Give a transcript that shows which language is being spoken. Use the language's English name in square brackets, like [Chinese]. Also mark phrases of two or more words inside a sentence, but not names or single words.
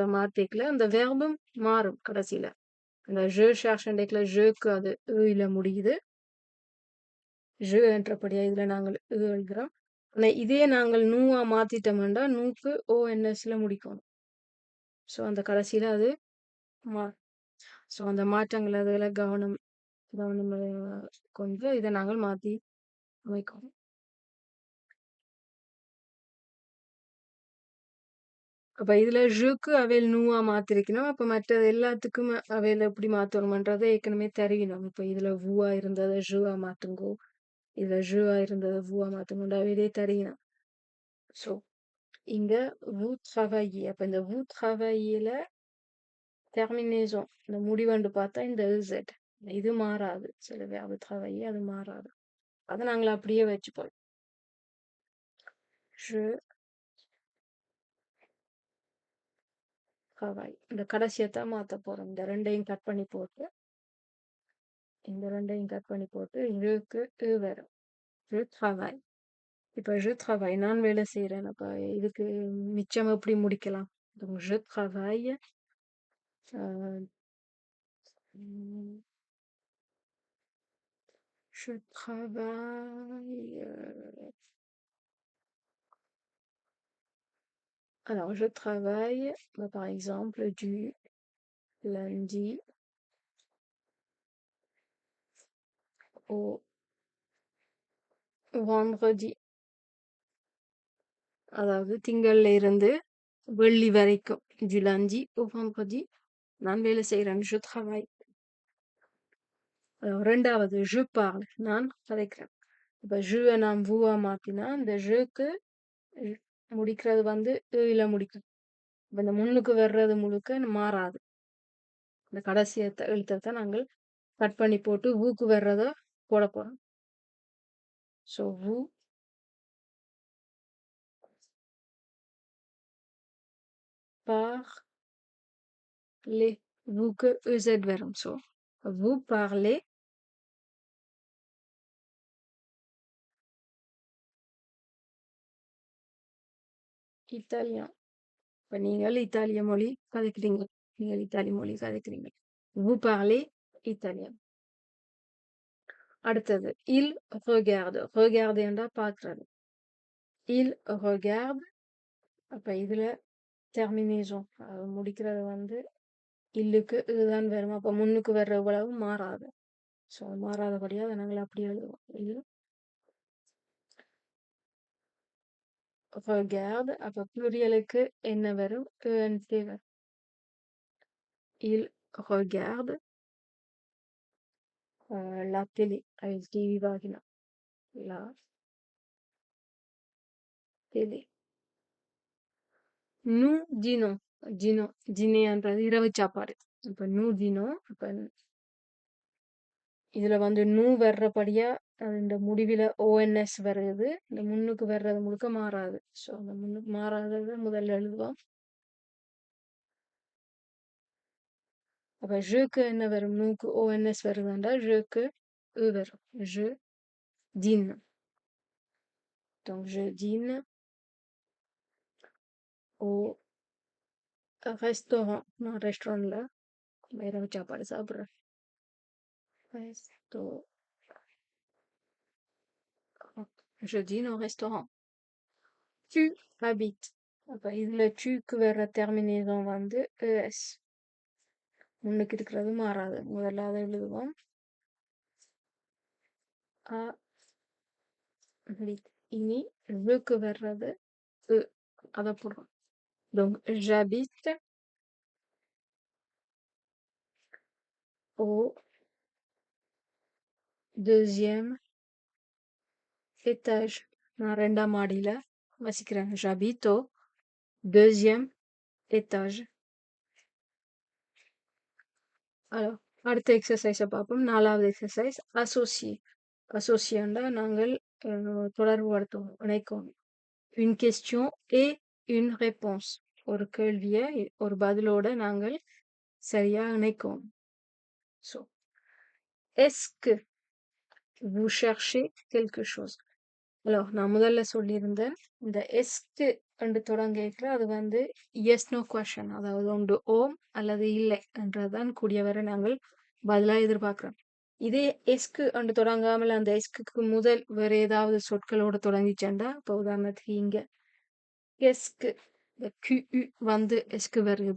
[Tamil] மாத்திக்கல அந்த வேர்பும் மாறும் கடைசியில அந்த [French] je cherche [Tamil] jeக்கு அது ல முடியுது je என்றபடியா இதுல நாங்கள் எழுதுகிறோம் ஆனா இதே நாங்கள் நூவா மாத்திட்டோம்னா நூக்கு ONSல முடிக்கணும் சோ அந்த கடைசியில அது சோ அந்த மாற்றங்கள் அதுல கவனம் கொண்டு இதை நாங்கள் மாத்தி அமைக்கணும் அப்ப இதுல ஜுக்கு அவையில் நூவா மாத்திருக்கணும் அப்ப மற்றது எல்லாத்துக்கும் அவையில எப்படி மாத்தணும்ன்றதை ஏற்கனவே தெரியணும் இப்ப இதுல வூவா இருந்ததை ஜுவா மாத்துங்கோ இதுல ஜுவா இருந்ததை வூவா மாத்துங்கோ அவையிலே தெரியணும் சோ இங்க [French] vous travaillez [Tamil] அப்ப இந்த [French] vous travaillez terminaison [Tamil] இந்த முடிவண்டு பார்த்தா இந்த z இது மாறாது சில [French] verbe travailler [Tamil] அது மாறாது அதை நாங்கள் அப்படியே வச்சுப்போம் [French] je travaille [Tamil] இந்த கடைசியத்தான் மாத்த போறோம் இந்த ரெண்டையும் கட் பண்ணி போட்டு இந்த ரெண்டையும் கட் பண்ணி போட்டு ஜுக்கு வரும் [French] je travaille [Tamil] இப்ப [French] je travaille [Tamil] நான் வேலை செய்யறேன் அப்ப இதுக்கு மிச்சம் எப்படி முடிக்கலாம் [French] donc je travaille je travaille alors je travaille par exemple du lundi au [Tamil] vendredi அதாவது திங்கள்ல இருந்து வெள்ளி வரைக்கும் [French] du lundi au vendredi [Tamil] நான் வேலை செய்யறேன் [French] je travaille [Tamil] ரெண்டாவது [French] je parle [Tamil] நான் கதைக்கிறேன் இப்ப je நாம் vous மாத்தினா இந்த jeக்கு முடிக்கிறது வந்து இல்ல முடிக்கும் இப்ப இந்த முன்னுக்கு வர்றது முழுக்க மாறாது இந்த கடைசி எழுத்தத்தை நாங்கள் கட் பண்ணி போட்டு ஊக்கு வர்றத போட போறோம் so vous [French] parlez vous- [Tamil] க்கு ez வரும் so [French] vous parlez italien [Tamil] இப்ப நீங்கள் இத்தாலிய மொழி கதைக்கிறீங்க நீங்கள் இத்தாலி மொழி கதைக்கிறீங்க [French] vous parlez italien [Tamil] அடுத்தது [French] il regarde [Tamil] regarde என்றா பார்க்கிறது [French] il regarde [Tamil] அப்ப இதுல terminaison முடிக்கிறது வந்து இல்லுக்கு இதுதான் வரும் அப்ப முன்னுக்கு வர்ற உழவு மாறாது சோ மாறாதபடியா அதை நாங்கள் அப்படி எழுதுவோம் il [French] regarde [Tamil] அப்ப pluriaலுக்கு என்ன வரும் ENT வரும் [French] il regarde la télé avec TV vagina la télé nous dîner [Tamil] என்றது இரவு சாப்பாடு இப்ப [French] nous dînons [Tamil] அப்ப இதுல வந்து நூ வர்றபடியா இந்த முடிவில ONS வருது இந்த முன்னுக்கு வர்றது முழுக்க மாறாது சோ அந்த முன்னுக்கு மாறாதத முதல்ல எழுதுவோம் அப்ப ஜுக்கு என்ன வரும் நூக்கு ONS வருதுண்டா ஜுக்கு வரும் [French] je dîne donc je dîne au restaurant [Tamil] நான் ரெஸ்டாரண்ட்ல இரவு சாப்பாடு சாப்பிடுறேன் [French] je dîne au restaurant tu habites. [Tamil] அப்ப இதுல tuக்கு வர்ற terminaison வந்து es. முன்னுக்கு இருக்கிறது மாறாது. முதல்ல அதை எழுதுவோம். [French] habite. [Tamil] இனி veக்கு வர்றது e. அதை போடுறோம். [French] Donc, j'habite au deuxième étage. [Tamil] நான் 2ஆம் மாடியில வசிக்கிறேன். [French] J'habite au deuxième étage. Alors, [Tamil] அடுத்த எக்ஸசைஸை பார்ப்போம். 4வது எக்ஸசைஸ் associé. associéண்டா நாங்கள் தொடர்பு படுத்துவோம், இணைக்கணும். [French] une question et une réponse. [Tamil] ஒரு கேள்வியை ஒரு பதிலோட நாங்கள் சரியா இணைக்கணும். So, [French] est-ce que vous cherchez quelque chose? Alors, [Tamil] நான் முதல்ல சொல்லியிருந்தேன், இந்த எஸ்க்கு என்று தொடங்கிக்கிற அது வந்து [English] yes no question, [Tamil] அதாவது ஒன்று ஓம் அல்லது இல்லை என்றதான் கூடியவரை நாங்கள் பதிலாக எதிர்பார்க்கிறோம். இதே எஸ்க்கு என்று தொடங்காமல் அந்த எஸ்க்கு முதல் வேற ஏதாவது சொற்களோட தொடங்கிச்சேன்டா, இப்போ உதாரணத்துக்கு இங்க எஸ்க்கு QU வந்து எஸ்க்கு வருகிறது.